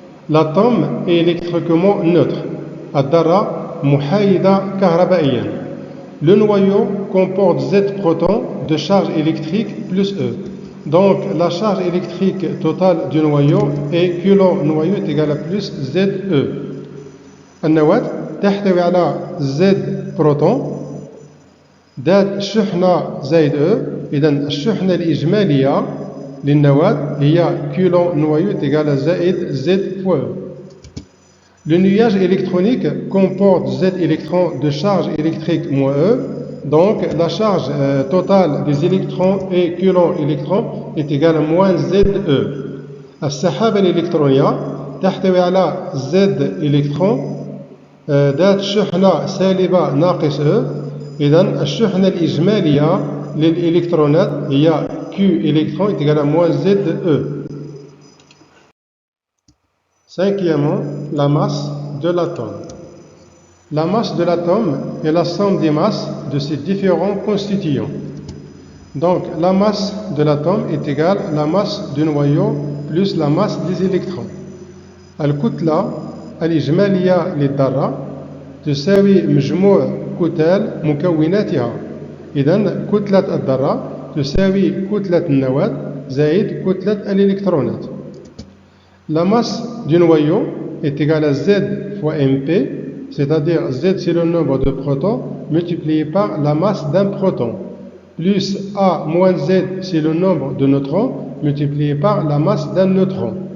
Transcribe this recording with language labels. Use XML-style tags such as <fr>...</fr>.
<fr>L'atome est électriquement neutre.</fr> <ar>الذرة محايدة كهربائيا.</ar> <fr>Le noyau comporte Z protons de charge électrique plus E. Donc la charge électrique totale du noyau est Q noyau est égal à plus ZE.</fr> <ar>النواة تحتوي على Z بروتون ذات شحنة زائد E. إذا الشحنة الإجمالية للنواة هي</ar> <fr>Q noyau est égal à</fr> <ar>زائد Z fois E.</ar> <fr>Le nuage électronique comporte Z électrons de charge électrique moins E. Donc la charge totale des électrons et coulomb électrons est égale à moins ZE.</fr> <ar>السحابة الإلكترونية تحتوي على Z électrons ذات شحنة سالبة ناقص E. إذن الشحنة الإجمالية للإلكترونات هي</ar> <fr>Q électron est égale à moins ZE. Cinquièmement, la masse de l'atome. La masse de l'atome est la somme des masses de ses différents constituants. Donc, la masse de l'atome est égale à la masse du noyau plus la masse des électrons.</fr> <ar>الكتلة الإجمالية للذرة تساوي مجموع كتل مكوناتها. إذن كتلة الذرة تساوي كتلة النواة زائد كتلة الإلكترونات.</ar> <fr>La masse du noyau est égale à Z fois MP, c'est-à-dire Z c'est le nombre de protons multiplié par la masse d'un proton, plus A moins Z c'est le nombre de neutrons multiplié par la masse d'un neutron.</fr>